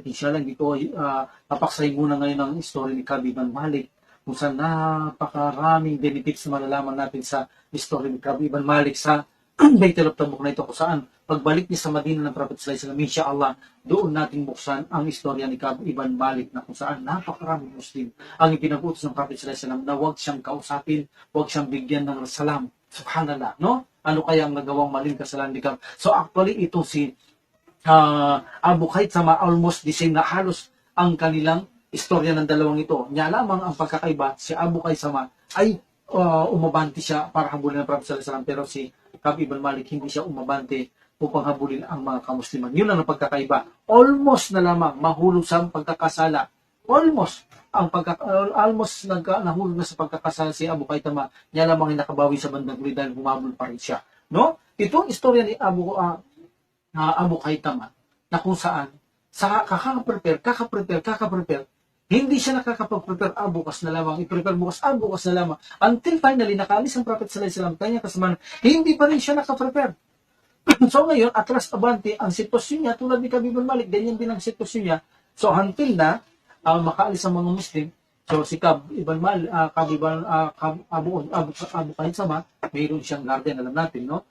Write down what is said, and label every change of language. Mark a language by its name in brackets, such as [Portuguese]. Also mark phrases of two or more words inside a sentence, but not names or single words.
[Arabic] إن شاء الله, [Filipino] dito ay napaksahin muna ngayon ang story ni Ka'b ibn Malik, kung saan napakaraming benefits na malalaman natin sa story ni Ka'b ibn Malik sa Baitul Tabuk na ito kung saan pagbalik niya sa Madina ng Prophet [Arabic] صلى الله عليه وسلم, [Filipino] inshallah, doon natin buksan ang istorya ni Ka'b ibn Malik na kung saan napakaraming Muslim ang ipinag-utos ng Prophet [Arabic] صلى الله عليه وسلم [Filipino] na huwag siyang kausapin, huwag siyang bigyan ng salam. Subhanallah, no? Ano kaya ang nagawang maling kasalanan ni Ka'b? [English] So actually, [Filipino] ito si Abu Khaythama [English] almost the same [Filipino] na halos ang kanilang istorya ng dalawang ito. Niya lamang ang pagkakaiba, si Abu Khaythama ay umabante siya para habulin ng Prophet [Arabic] صلى الله عليه وسلم, [Filipino] pero si Ka'b ibn Malik hindi siya umabante upang habulin ang mga kamusliman. Yun ang pagkakaiba. Almost na lamang mahulog sa pagkakasala. Nahulog na sa pagkakasala si Abu Khaythama. Niya lamang ay nakabawi sa bandang huli dahil humabol pa rin siya. No? Itong istorya ni Abu Khaythama na kung saan sa kaka-prepare, hindi siya nakakapag-prepare bukas na lamang, i-prepare bukas na lamang, [English] until finally [Filipino] nakaalis ang Prophet [Arabic] صلى الله عليه وسلم, [Filipino] kanya kasama, hindi pa rin siya nakaprepare. So ngayon, atras abante ang sitwasyon niya, tulad ni Ka'b ibn Malik, ganyan din ang sitwasyon niya. [English] So until [Filipino] na makaalis ang mga Muslim, so si Ka'b ibn Malik, Abu Khaythama, mayroon siyang garden, alam natin, no?